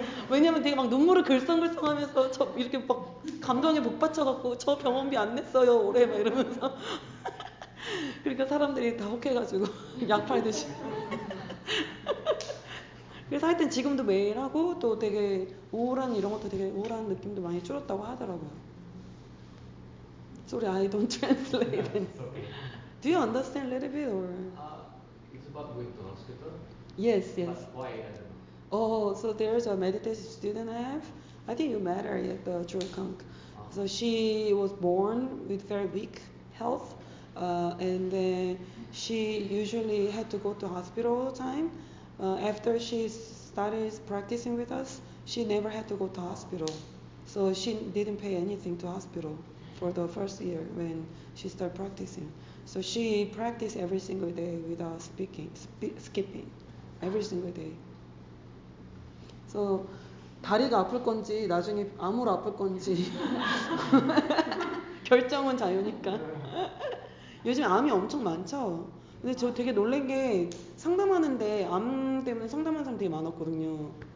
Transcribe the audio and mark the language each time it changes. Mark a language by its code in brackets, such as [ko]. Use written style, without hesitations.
[ko] 왜냐면 되게 막 눈물을 글썽글썽하면서 저 이렇게 막 감동에 복받쳐갖고 저 병원비 안 냈어요 올해 막 이러면서. 그러니까 사람들이 다 혹해가지고 약 팔듯이. 그래서 하여튼 지금도 매일 하고 또 되게 우울한 이런 것도 되게 우울한 느낌도 많이 줄었다고 하더라고요. [en] Sorry, I don't translate. It's okay. Do you understand a little bit or? It's about going to hospital. Yes, yes. But why? I don't know. Oh, so there's a meditation student I have. I think you met her at the Churkang. So she was born with very weak health, and then she usually had to go to hospital all the time. After she started practicing with us, she never had to go to hospital. So she didn't pay anything to hospital for the first year when she started practicing. So she practiced every single day without skipping, every single day. So [ko] 다리가 아플 건지 나중에 암으로 아플 건지 결정은 자유니까. 요즘 암이 엄청 많죠. 근데 저 되게 놀란 게 상담하는데 암 때문에 상담하는 사람 되게 많았거든요.